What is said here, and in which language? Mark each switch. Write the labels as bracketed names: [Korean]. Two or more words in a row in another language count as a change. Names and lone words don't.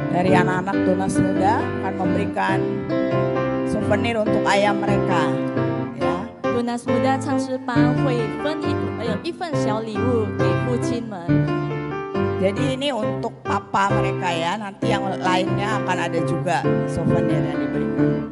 [Indonesian] dari anak-anak Tunas Muda akan memberikan souvenir untuk ayah mereka. Ya. [Chinese] 杜纳斯穆达唱诗班会分一份小礼物给父亲们。 [Indonesian] Jadi ini untuk papa mereka ya, nanti yang lainnya akan ada juga souvenir yang diberikan.